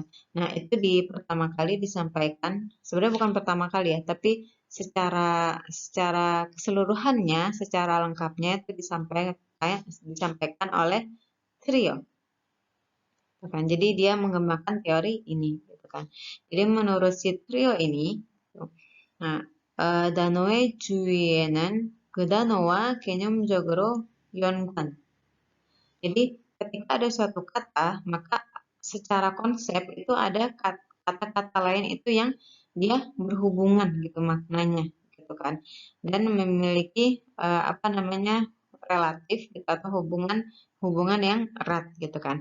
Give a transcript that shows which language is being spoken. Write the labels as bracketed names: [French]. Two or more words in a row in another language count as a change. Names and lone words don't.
[Indonesian] Nah, itu pertama kali disampaikan, sebenarnya bukan pertama kali ya, tapi secara keseluruhannya, secara lengkapnya itu disampaikan oleh Trio. Kan. Jadi dia mengembangkan teori ini gitu kan. Jadi menurut si Trio ini, nah, [Korean] 단어의 주위에는 그 단어와 개념적으로 연관. [Indonesian] Jadi ketika ada suatu kata, maka secara konsep itu ada kata-kata lain itu yang dia berhubungan gitu maknanya gitu kan. Dan memiliki apa namanya relatif gitu, atau hubungan yang erat gitu kan.